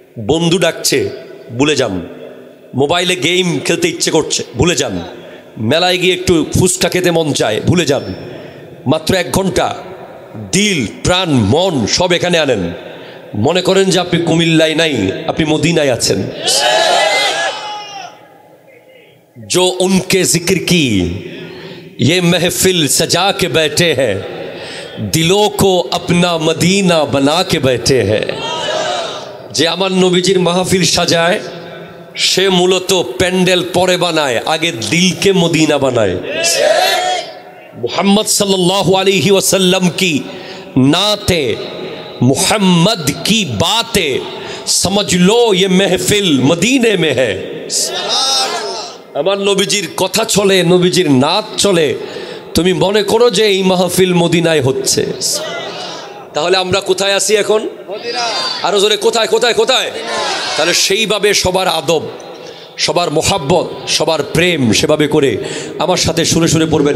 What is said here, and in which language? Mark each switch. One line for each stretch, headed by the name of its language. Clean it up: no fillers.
Bangla: বন্ধু ডাকছে, ভুলে যান। মোবাইলে গেম খেলতে ইচ্ছে করছে, ভুলে যান। মেলায় গিয়ে একটু ফুচকা খেতে মন চায়, ভুলে যান। মাত্র 1 ঘন্টা দিল প্রাণ মন সব এখানে আনেন। মনে করেন যে আপনি কুমিল্লায় নাই, আপনি মদিনায় আছেন।
Hindi: जो उनके जिक्र की ये महफिल सजा के बैठे हैं, दिलों को अपना मदीना बना के बैठे हैं।
Bangla: যে আমার নবীজির মাহফিল সাজায়, সে মূলত প্যান্ডেল পরে বানায়, আগে দিলকে মদিনা বানায়।
Hindi: मुहम्मद सल्लल्लाहु अलैहि वसल्लम की नाते, मुहम्मद की बातें, समझ लो ये महफिल मदीने में है।
Bangla: আমার নবীজির কথা চলে, নবীজির নাচ চলে, তুমি মনে করো যে এই মাহফিল মদিনায় হচ্ছে। তাহলে আমরা কোথায় আছি এখন? আরো জোরে কোথায় কোথায় কোথায়? তাহলে সেইভাবে সবার আদব, সবার মোহাব্বত, সবার প্রেম সেভাবে করে আমার সাথে সুরে সুরে পড়বেন।